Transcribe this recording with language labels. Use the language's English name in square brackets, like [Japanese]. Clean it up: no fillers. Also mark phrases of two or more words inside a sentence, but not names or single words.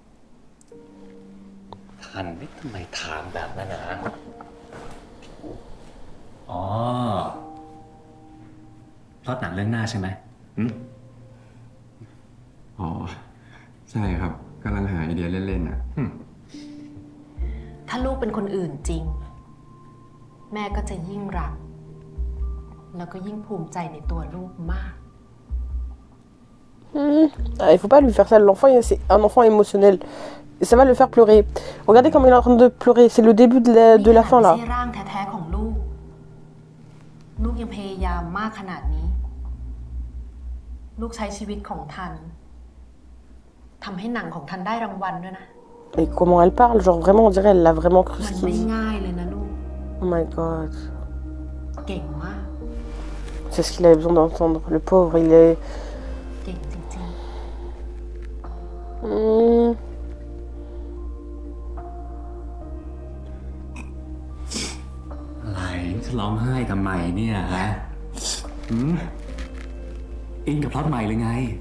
[Thai] ทันไม่ทำไมถามแบบนั้นนะอ๋อพล็อตหนังเรื่องหน้าใช่ไหม อ๋อ ใช่ครับกำลังหาไอเดียเล่นๆอ่ะ ถ้าลูกเป็นคนอื่นจริง แม่ก็จะยิ่งรัก แล้วก็ยิ่งภูมิใจในตัวลูกมาก [French] Il faut pas lui faire ça. L'enfant, c'est un enfant émotionnel. Et ça va le faire pleurer. Regardez comme il est en train de pleurer. C'est le début de la fin, là. [Thai] ไม่ใช่ร่างแท้ๆของลูก ลูกยังพยายามมากขนาดนี้ ลูกใช้ชีวิตของทันทำให้หนังของทันได้รางวัลด้วยนะ [French] Et comment elle parle, genre vraiment, on dirait elle l'a vraiment cru [Thai] มั [French] ce [Thai] น [French] qu'il [Thai] ไม่ [French] dit. [Thai] ง่ายเลยนะลูก [English] Oh my god. [Thai] เก่งมาก [French] C'est ce qu'il avait besoin d'entendre. Le pauvre, il est... [Thai] เก่งจริง อะไรจะร้องไห้ทำไมเนี่ยฮะอินกับพล็อตใหม่เลยไง